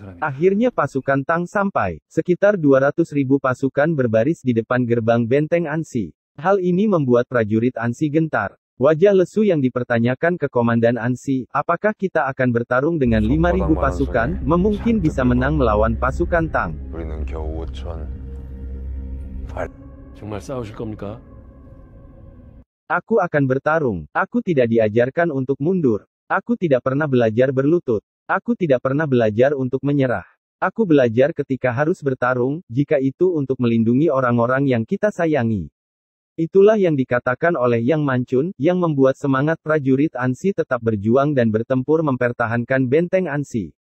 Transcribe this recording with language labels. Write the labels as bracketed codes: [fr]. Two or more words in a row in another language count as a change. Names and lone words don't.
[id] Akhirnya pasukan Tang sampai. Sekitar 200.000 pasukan berbaris di depan gerbang benteng Ansi. Hal ini membuat prajurit Ansi gentar. Wajah lesu yang dipertanyakan ke Komandan Ansi, apakah kita akan bertarung dengan 5.000 pasukan, mungkin bisa menang melawan pasukan Tang. [ko] 우리는 겨우 5천. 정말 싸우실 겁니까? [id] Aku akan bertarung. Aku tidak diajarkan untuk mundur. Aku tidak pernah belajar berlutut. Aku tidak pernah belajar untuk menyerah. Aku belajar ketika harus bertarung, jika itu untuk melindungi orang-orang yang kita sayangi. Itulah yang dikatakan oleh Yang Manchun, yang membuat semangat prajurit Ansi tetap berjuang dan bertempur mempertahankan benteng Ansi.